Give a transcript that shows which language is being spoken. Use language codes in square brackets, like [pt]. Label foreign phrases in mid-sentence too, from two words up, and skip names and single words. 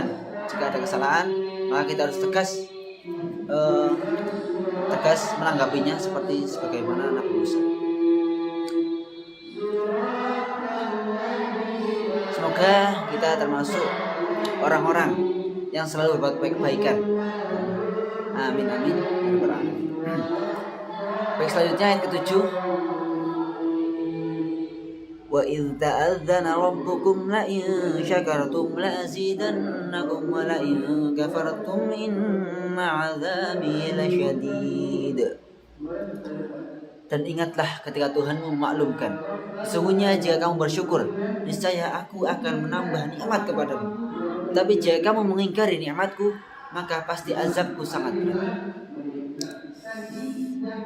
[id] Jika ada kesalahan, maka kita harus tegas menanggapinya sebagaimana Nabi Musa. Semoga kita termasuk orang-orang yang selalu berbuat kebaikan. Amin amin. Baik, selanjutnya ayat ke-7. [ar] وإذ تأذن ربكم لئن شكرتم لأزيدنكم ولئن كفرتم إن عذابي لشديد. [id] Dan ingatlah ketika Tuhanmu memaklumkan, sesungguhnya jika kamu bersyukur, niscaya aku akan menambah nikmat kepadamu. Tapi jika kamu mengingkari nikmatku, maka pasti azabku sangat berat.